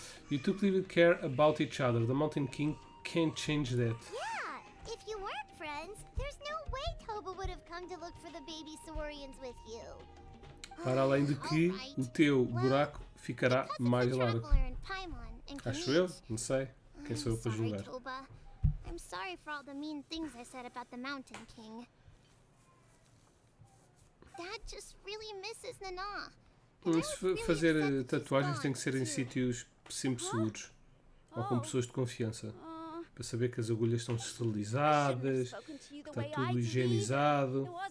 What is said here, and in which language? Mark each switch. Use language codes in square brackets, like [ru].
[en] You two clearly care about each other. The Mountain King can't change that. Yeah, if you weren't friends, there's no way Toba would have come to look for the baby Saurians with you. [pt] Para além de que o teu buraco ficará mais largo. Acho eu? Não sei. Quem sou eu para julgar? [en] Toba. I'm sorry for all the mean things I said about the Mountain King. Dad just really misses Nana. [pt] Se fazer tatuagens tem que ser em sítios sempre seguros. Ou com pessoas de confiança. Para saber que as agulhas estão esterilizadas, que está tudo higienizado.